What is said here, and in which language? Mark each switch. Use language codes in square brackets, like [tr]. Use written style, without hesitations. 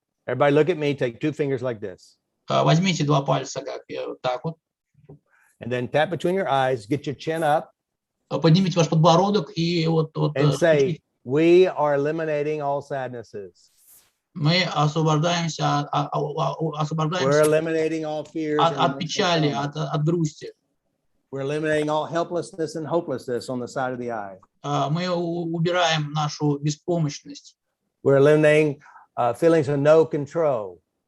[en] Everybody look at me, take 2 fingers like this. [ru] Возьмите 2 пальца, как вот так вот. [en] And then tap between your eyes, get your chin up, [ru] Поднимите ваш подбородок и вот [en] and say, we are eliminating all sadnesses. [ru] мы освобождаемся, [en] We're [ru] освобождаемся [en] eliminating all fears. and [ru] от печали, [en] emotional [ru] от грусти. [en] We're eliminating all helplessness and hopelessness on the side of the eye. [ru] Мы убираем нашу беспомощность. [en] We're eliminating feelings of no control.